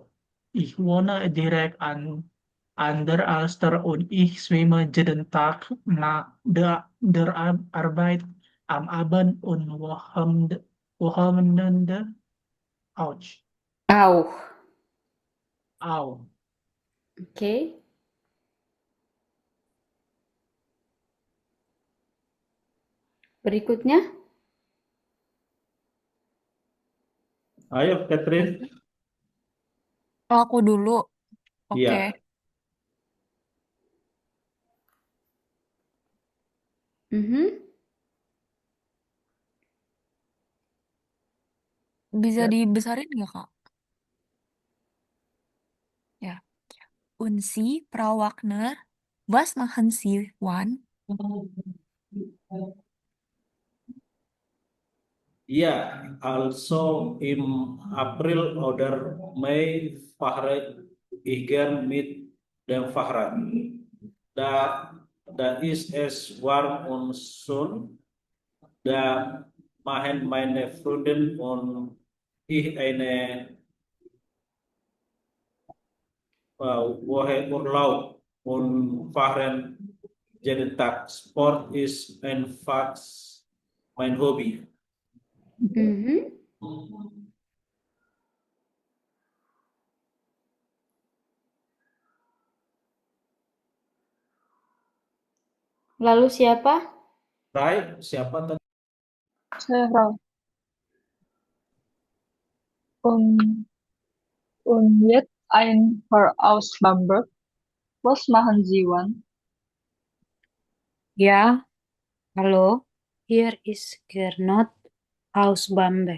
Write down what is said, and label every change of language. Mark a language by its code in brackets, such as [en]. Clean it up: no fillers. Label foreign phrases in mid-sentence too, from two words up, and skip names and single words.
[de] Ich wohne direkt an der Alster und ich schwimme jeden Tag nach der Arbeit am Abend und Wochenende. Ouch. Auch. Au. [id] Oke. Berikutnya. Ayo, Catherine. Oh, aku dulu. Oke. Iya. Bisa Ya. dibesarin nggak, Kak? Ya. [de] Und Sie, Frau Wagner, was machen Sie wann? Ja, also im April oder Mai fahre ich gern mit dem Fahrrad. Da ist es warm und schön. Da machen meine Freundin und ich eine Woche Urlaub und fahren jeden Tag. Sport ist einfach mein Hobby. [id] Lalu siapa? Rai, siapa tadi? Sarah. [de] Und jetzt ein Paar aus Bamberg. Was machen Sie wann? Ja, hallo, hier ist Gernot aus Bamberg.